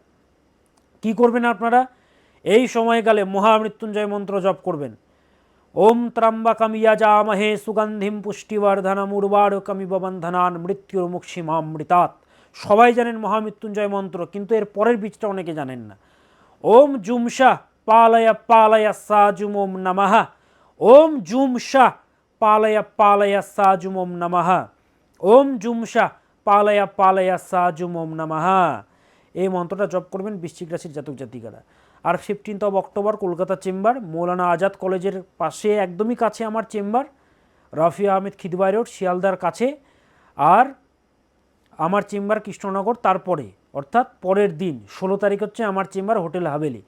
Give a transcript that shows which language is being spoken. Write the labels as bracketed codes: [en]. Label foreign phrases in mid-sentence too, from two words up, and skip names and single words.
[bn] কি করবেন আপনারা এই সময়কালে? মহামৃত্যুঞ্জয় মন্ত্র জপ করবেন। [sa] ওম ত্রম্বকম যজামহে সুগন্ধিম পুষ্টিবর্ধনম উর্বারুকমিব বন্ধনান মৃত্যুর্মুক্ষীমামৃতাৎ। [bn] সবাই জানেন মহামৃত্যুঞ্জয় মন্ত্র, কিন্তু এর পরের বীজটা অনেকে জানেন না। [sa] ওম জুমশা পালয় পালয় সাজুম ওম নমঃ। ওম জুমশা পালয় পালয় সাজুম ওম নমঃ। ওম জুমশা পালয় পালয় সাজুম ওম নমঃ। [bn] এই মন্ত্রটা জপ করবেন বৃশ্চিক রাশির জাতক জাতিকারা। আর 15 অক্টোবর কলকাতা চেম্বার, মৌলানা আজাদ কলেজের পাশে, একদমই কাছে আমার চেম্বার, রফিয়া আহমেদ খিদওয়াই রোড, শিয়ালদার কাছে। আর আমার চেম্বার কৃষ্ণনগর, তারপরে অর্থাৎ পরের দিন 16 তারিখ হচ্ছে আমার চেম্বার হোটেল হাভেলি।